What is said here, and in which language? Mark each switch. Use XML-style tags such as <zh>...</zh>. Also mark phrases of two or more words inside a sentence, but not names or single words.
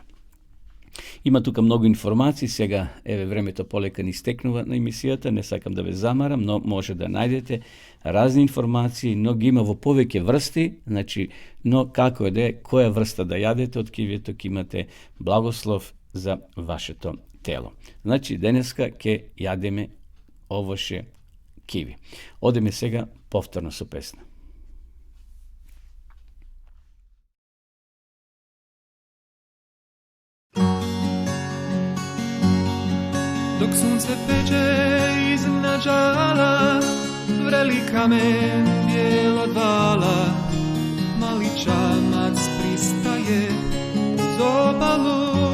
<mk>Има тука многу информации, сега времето полека ни стекнува на емисијата, не сакам да ве замарам, но може да најдете разни информации, но ги има во повеќе врсти, значи, но како е да е, која врста да јадете од кивито, ќе имате благослов за вашето тело. Значи, денеска ќе јадеме овоше киви. Одеме сега повторно со песна.</mk> <hr>Dok sunce peče iznad žala, vreli kamen bijel od vala, mali čamac pristaje uz obalu.</hr>